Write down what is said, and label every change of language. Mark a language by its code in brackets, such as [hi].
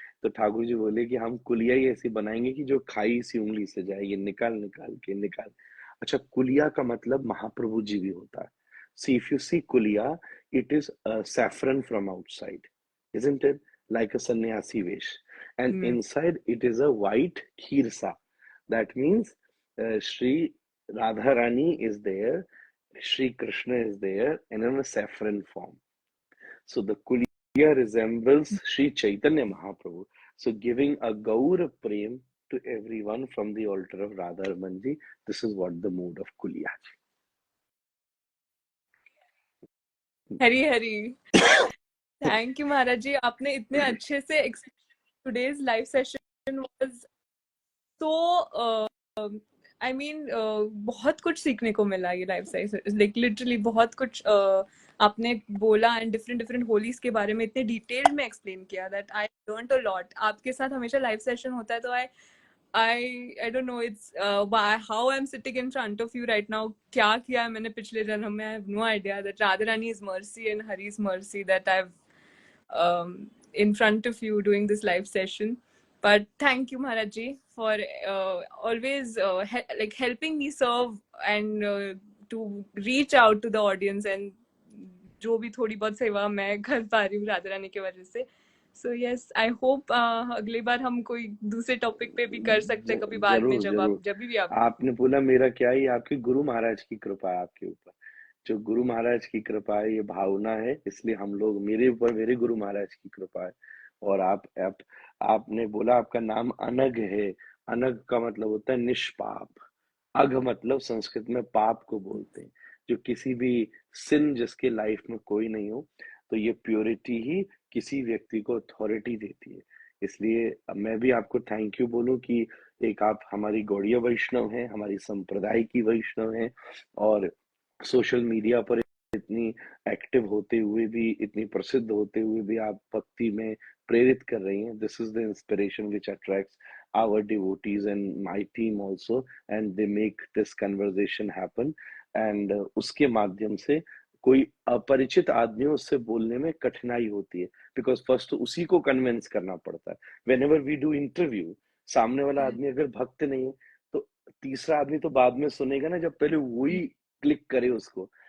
[hi] तो ठाकुर जी बोले कि हम कुलिया ही ऐसी बनाएंगे कि जो खाई इसी उंगली से जाए, ये निकाल निकाल के निकाल। अच्छा, कुलिया का मतलब महाप्रभु जी भी होता है। [en] See if you see Kuliya, it is saffron from outside, isn't it? Like a sannyasi vesh. And inside it is a white khirsa. That means Sri Radharani is there, Sri Krishna is there, and in a saffron form. So the Kuliya resembles Sri Chaitanya Mahaprabhu. So giving a Gaur Prem to everyone from the altar of Radha Ji. This is what the mood of Kuliya. [hi] Hari Hari. Thank you महाराज जी, आपने इतने अच्छे से [en] today's live session was so I mean [hi] बहुत कुछ सीखने को मिला ये लाइव सेशन, लाइक लिटरली बहुत कुछ आपने बोला एंड डिफरेंट डिफरेंट होलीज के बारे में इतने डिटेल्ड में एक्सप्लेन किया [en] That I learned a lot. [hi] आपके साथ हमेशा लाइव सेशन होता है तो [en] I don't know it's how I'm sitting in front of you right now. [hi] क्या किया है मैंने पिछले जन्म में, [en] I have no idea that Radharani is mercy and Hari's mercy that I've in front of you doing this live session. But thank you Maharaj ji for always like helping me serve and to reach out to the audience and [hi] जो भी थोड़ी बहुत सेवा मैं कर पा रही हूँ राधा रानी की वजह से। [en] so yes, I hope [hi] अगली बार हम कोई दूसरे टॉपिक पे भी कर सकते हैं कभी बाद में, जरूर जरूर। जब भी आप आपने बोला मेरा क्या ही, आपके गुरु महाराज की कृपा है आपके ऊपर। जो गुरु महाराज की कृपा है, ये भावना है, इसलिए हम लोग, मेरे ऊपर मेरे गुरु महाराज की कृपा है। और आपने बोला आपका नाम अनग है। अनग का मतलब होता है निष्पाप। अघ मतलब संस्कृत में पाप को बोलते हैं, जो किसी भी सिन जिसके लाइफ में कोई नहीं हो। तो ये प्योरिटी ही किसी व्यक्ति को अथॉरिटी देती है। इसलिए मैं भी आपको थैंक यू बोलूं कि एक आप हमारी गौड़ीय वैष्णव हैं, हमारी संप्रदाय की वैष्णव हैं, और सोशल मीडिया पर इतनी एक्टिव होते हुए भी, इतनी प्रसिद्ध होते हुए भी आप भक्ति में प्रेरित कर रही हैं। [en] This is the inspiration which attracts our devotees and my team also, and they make this conversation happen. [hi] And उसके माध्यम से कोई अपरिचित आदमी उससे बोलने में कठिनाई होती है, बिकॉज फर्स्ट तो उसी को कन्विंस करना पड़ता है। [en] whenever we do interview, [hi] सामने वाला आदमी अगर भक्त नहीं है तो तीसरा आदमी तो बाद में सुनेगा ना, जब पहले वही क्लिक करे उसको।